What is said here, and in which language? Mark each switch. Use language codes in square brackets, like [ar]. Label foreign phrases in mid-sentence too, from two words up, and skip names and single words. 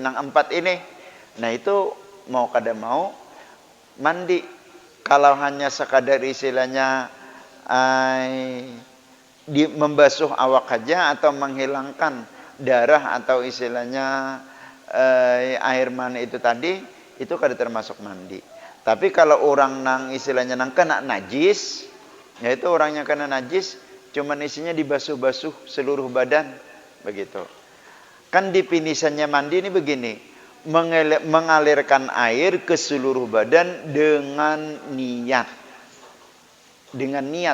[bjn] Yang 4 ini, nah itu mau kada mau mandi. Kalau hanya sekadar istilahnya membasuh awak saja atau menghilangkan darah atau istilahnya air mani itu tadi, itu kada termasuk mandi. Tapi kalau orang nang istilahnya nang kena najis, yaitu orangnya kena najis, cuman isinya dibasuh-basuh seluruh badan, begitu. Kan definisannya mandi ini begini, mengalirkan air ke seluruh badan dengan niat. Dengan niat.